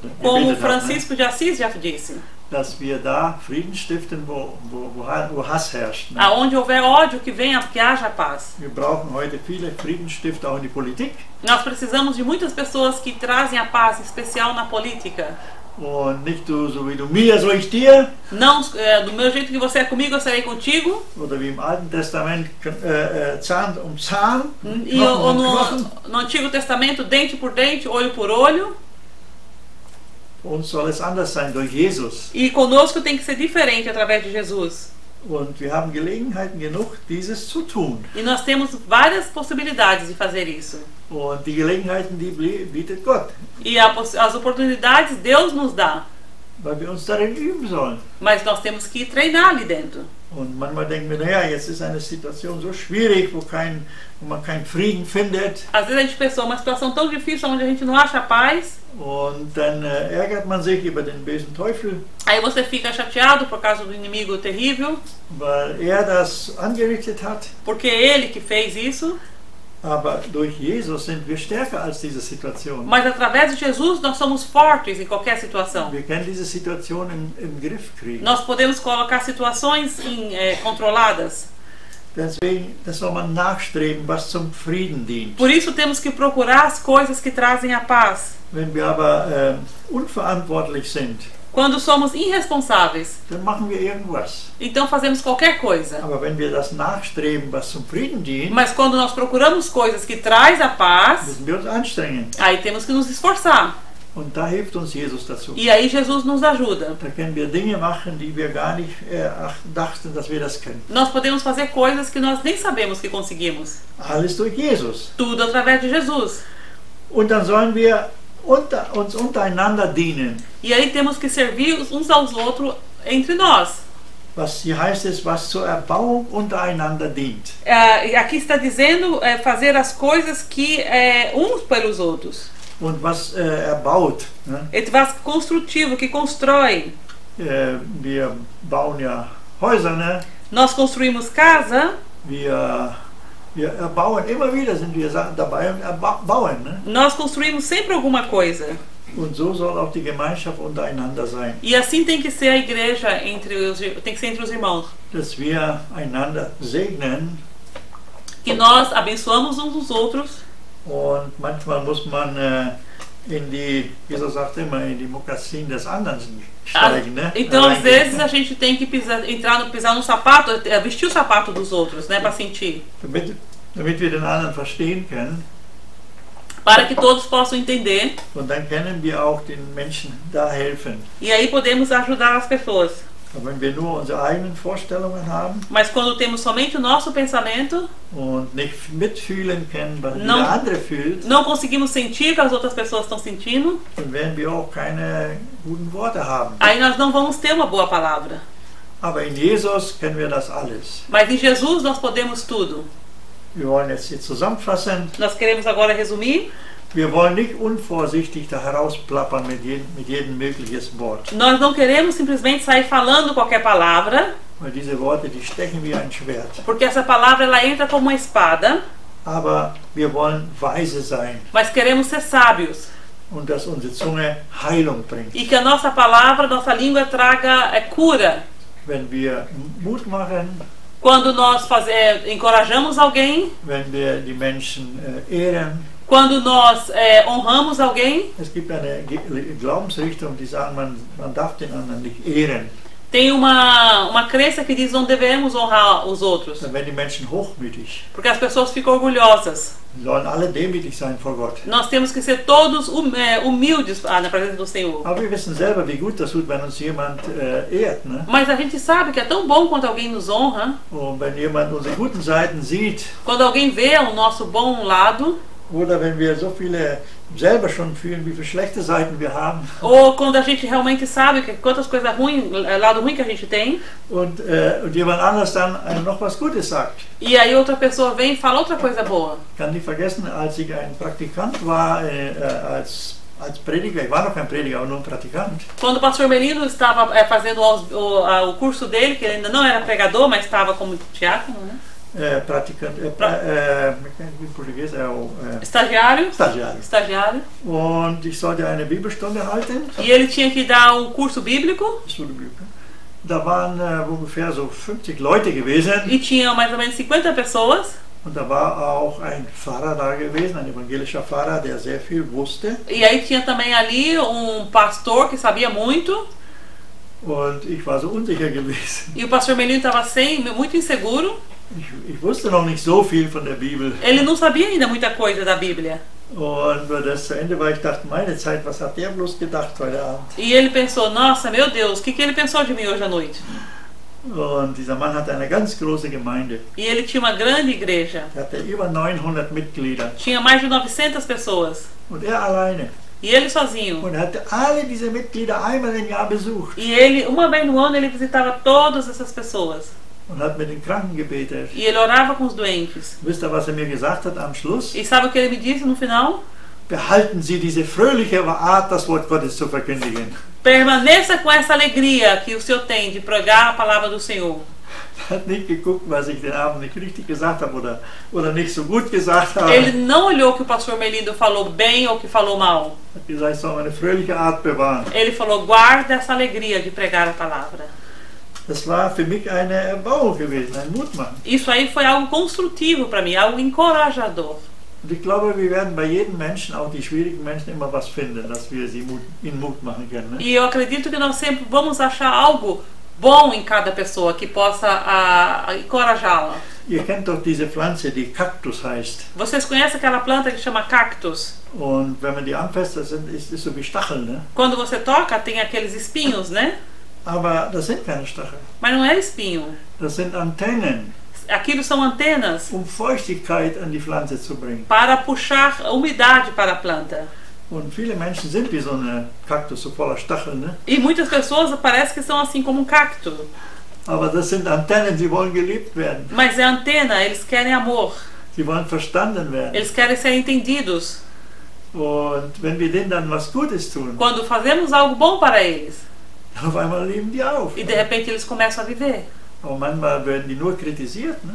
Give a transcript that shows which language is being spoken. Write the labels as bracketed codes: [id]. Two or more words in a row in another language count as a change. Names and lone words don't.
[pt] Como Francisco de Assis já disse. [de] Dass wir da Frieden stiften, wo Hass herrscht. Ne? [pt] Aonde houver ódio, que haja paz. [de] Wir brauchen heute viele Friedensstifter auch in die Politik. [pt] Nós precisamos de muitas pessoas que trazem a paz, em especial na política. [de] Und nicht du so wie du mir, so ich dir. [pt] Não do meu jeito que você é comigo, eu serei contigo. [de] Oder wie im Alten Testament Zahn um Zahn, [pt] E [de] Knochen [pt] ou [de] um Knochen. [pt] no Antigo Testamento, dente por dente, olho por olho. [de] Für uns soll es anders sein durch Jesus. [pt] E conosco tem que ser diferente através de Jesus. [de] Und wir haben Gelegenheiten genug, dieses zu tun. [pt] E nós temos várias possibilidades de fazer isso. [de] Und die Gelegenheiten, die bietet Gott, [pt] E as oportunidades Deus nos dá. [de] weil wir uns darin üben sollen. [pt] Mas nós temos que treinar ali dentro. [de] Und manchmal denken wir, naja, jetzt ist eine Situation so schwierig, wo man keinen Frieden findet. [pt] Às vezes a gente pensa uma situação tão difícil onde a gente não acha paz. [de] Und dann ärgert man sich über den bösen Teufel, [pt] Aí você fica chateado por causa do inimigo terrível, [de] weil er das angerichtet hat. [pt] porque é ele que fez isso. [de] Aber durch Jesus sind wir stärker als diese Situation. [pt] Mas através de Jesus nós somos fortes em qualquer situação. [de] Wir können diese Situation im Griff kriegen. [pt] Nós podemos colocar situações controladas. [de] Deswegen, das soll man nachstreben, was zum Frieden dient. [pt] Por isso temos que procurar as coisas que trazem a paz. [de] Wenn wir aber unverantwortlich sind, [pt] Quando somos irresponsáveis, [de] dann machen wir irgendwas. [pt] então fazemos qualquer coisa. [de] Aber wenn wir das nachstreben, was zum Frieden dient, [pt] Mas quando nós procuramos coisas que traz a paz, [de] müssen wir uns anstrengen. [pt] aí temos que nos esforçar. [de] Und da hilft uns Jesus dazu. [pt] E aí Jesus nos ajuda. [de] Da können wir Dinge machen, die wir gar nicht dachten, dass wir das können. [pt] Nós podemos fazer coisas que nós nem sabemos que conseguimos. [de] Alles durch Jesus. [pt] Tudo através de Jesus. [de] Und dann sollen wir uns untereinander dienen. [pt] E aí temos que servir uns aos outros entre nós. [de] Was hier heißt es, was zur Erbauung untereinander dient. [pt] Aqui está dizendo fazer as coisas que uns pelos outros. [de] Und was erbaut. Ne? [pt] Etwas construtivo, que constrói. [de] Wir bauen ja Häuser, ne? [pt] Nós construímos casa. [de] Wir erbauen, immer wieder sind wir dabei und bauen. Ne? [pt] Nós construímos sempre alguma coisa. [de] Und so soll auch die Gemeinschaft untereinander sein. [pt] E assim tem que ser a igreja tem que ser entre os irmãos. [de] Dass wir einander segnen. [pt] Que nós abençoamos uns aos outros. [de] Und manchmal muss man Jesus sagt immer, in die Mokassin des anderen steigen. Ne? [pt] Então, às vezes, a gente tem que pisar no sapato, vestir o sapato dos outros, né, para sentir. [de] Damit wir den anderen verstehen können. [pt] Para que todos possam entender. [de] Und dann können wir auch den Menschen da helfen. [pt] E aí podemos ajudar as pessoas. [de] Aber wenn wir nur unsere eigenen Vorstellungen haben, [pt] mas quando temos somente o nosso pensamento, [de] und nicht mitfühlen können, was der andere fühlt, [pt] não conseguimos sentir o que as outras pessoas estão sentindo, [de] dann werden wir auch keine guten Worte haben. [pt] Aí nós não vamos ter uma boa palavra. [de] Aber in Jesus können wir das alles. [pt] Mas em Jesus nós podemos tudo. [de] Wir wollen jetzt hier zusammenfassen. [pt] Nós queremos agora resumir. [de] Wir wollen nicht unvorsichtig da herausplappern mit jedem mögliches Wort. [pt] Nós não queremos simplesmente sair falando qualquer palavra. [de] Weil diese Worte, die stechen wie ein Schwert. [pt] Porque essa palavra ela entra como uma espada. [de] Aber wir wollen weise sein. [pt] Mas queremos ser sábios. [de] Und dass unsere Zunge Heilung bringt. [pt] E que a nossa palavra, nossa língua traga cura. [de] Wenn wir Mut machen. [pt] Quando nós encorajamos alguém. [de] Wenn wir die Menschen ehren. [pt] Quando nós honramos alguém. [de] Es gibt eine Glaubensrichtung, die sagen, man darf den anderen nicht ehren. [pt] Tem uma crença que diz não devemos honrar os outros. [de] Dann werden die Menschen hochmütig. [pt] Porque as pessoas ficam orgulhosas. [de] Sollen alle demütig sein vor Gott. [pt] Nós temos que ser todos humildes na presença do Senhor. [de] Aber wir wissen selber, wie gut das tut, wenn uns jemand ehrt. Ne? [pt] Mas a gente sabe que é tão bom quando alguém nos honra. [de] Und wenn jemand unsere guten Seiten sieht. [pt] Quando alguém vê o nosso bom lado. [de] Oder wenn wir so viele selber schon fühlen, wie viele schlechte Seiten wir haben. [pt] Ou quando a gente realmente sabe quantas coisas ruins, lado ruim que a gente tem. [de] Und jemand anders dann noch was Gutes sagt. [pt] E aí outra pessoa vem e fala outra coisa boa. [de] Ich kann nicht vergessen, als ich ein Praktikant war, als Prediger, ich war noch kein Prediger, aber nur ein Praktikant. [pt] Quando o pastor Melino estava fazendo o curso dele, que ele ainda não era pregador, mas estava como diácono, né? Estagiário. [de] Und ich sollte eine Bibelstunde halten. [pt] E ele tinha que dar curso bíblico. [de] Da waren ungefähr so 50 Leute gewesen. [pt] E tinha mais ou menos 50 pessoas. [de] Und da war auch ein Pfarrer da gewesen, ein evangelischer Pfarrer, der sehr viel wusste. [pt] E aí tinha também ali pastor que sabia muito. [de] Und ich war so unsicher gewesen. [pt] E o pastor Melino estava muito inseguro. [de] Ich wusste noch nicht so viel von der Bibel. [pt] Ele não sabia ainda muita coisa da Bíblia. [de] Und als das zu Ende war, ich dachte, meine Zeit, was hat der bloß gedacht heute Abend? [pt] E ele pensou, nossa, meu Deus, o que ele pensou de mim hoje à noite? [de] Und dieser Mann hatte eine ganz große Gemeinde. [pt] E ele tinha uma grande igreja. [de] Er hatte über 900 Mitglieder. [pt] Tinha mais de 900 pessoas. [de] Und er alleine. [pt] E ele sozinho. [de] Und er hatte alle diese Mitglieder einmal im Jahr besucht. [pt] E ele, uma vez no ano, ele visitava todas essas pessoas. [de] Und hat mit den Kranken gebetet. [pt] E ele orava com os doentes. [de] Wisst ihr, was er mir gesagt hat am Schluss? [pt] E sabe o que ele me disse no final? [de] Behalten Sie diese fröhliche Art, das Wort Gottes zu verkündigen. [pt] Permaneça com essa alegria que o Senhor tem de pregar a palavra do Senhor. [de] Hat nicht geguckt, was ich den Abend nicht richtig gesagt habe oder nicht so gut gesagt habe. [pt] Ele não olhou que o pastor Melindo falou bem ou que falou mal. [de] Hat gesagt, ich soll eine fröhliche Art bewahren. [pt] Ele falou, guarda essa alegria de pregar a palavra. [de] Das war für mich eine Erbauung gewesen, ein Mutmachen. [pt] Isso aí foi algo construtivo para mim, algo encorajador. [de] Und ich glaube, wir werden bei jedem Menschen, auch die schwierigen Menschen, immer was finden, dass wir sie in Mut machen können. Ne? [pt] E eu acredito que nós sempre vamos achar algo bom em cada pessoa que possa encorajá-la. [de] Ihr kennt doch diese Pflanze, die Kaktus heißt. [pt] Vocês conhecem aquela planta que chama cactus? [de] Und wenn man die anfasst, das ist so wie Stacheln, ne? [pt] Quando você toca, tem aqueles espinhos, né? [de] Aber das sind keine Stacheln. [pt] Mas não é espinho. [de] Das sind Antennen. [pt] Aquilo são antenas [de] Feuchtigkeit an die Pflanze zu bringen. [pt] para puxar a umidade para a planta. [de] Und viele Menschen sind wie so eine Kaktus, so voller Stacheln, ne? [pt] E muitas pessoas parece que são assim como um cacto. [de] Aber das sind Antennen, sie wollen geliebt werden. [pt] Mas é antena, eles querem amor. [de] Sie wollen verstanden werden. [pt] Eles querem ser entendidos. [de] Und wenn wir denen dann was Gutes tun, [pt] Quando fazemos algo bom para eles, [de] auf einmal leben die auf. [pt] e de repente eles começam a viver. [de] Aber manchmal werden die nur kritisiert, ne?